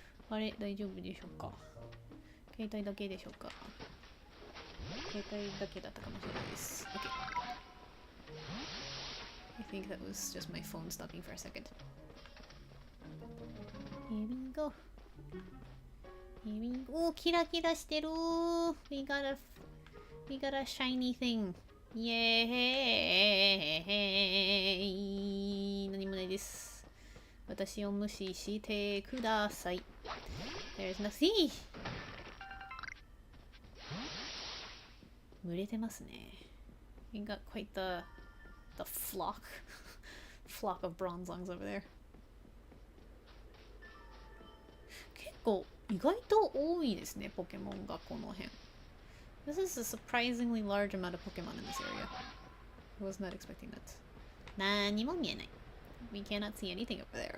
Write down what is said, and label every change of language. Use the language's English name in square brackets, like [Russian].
[Japanese] あれ、大丈夫でしょうか。携帯だけでしょうか。携帯だけだったかもしれないです。 [English] Okay. I think that was just my phone stopping for a second. Here we go. Here we go. [Japanese] お、キラキラしてる。 [English] We got a shiny thing. [Japanese] イエーイ。何もないです。私を無視してください。 [English] There's nothing. [Japanese] 群れてますね。 [English] We got quite the flock of bronzongs over there. [Japanese] 結構意外と多いですね、ポケモンがこの辺。 [English] This is a surprisingly large amount of Pokemon in this area. I was not expecting that. [Japanese] 何も見えない。 [English] We cannot see anything over there.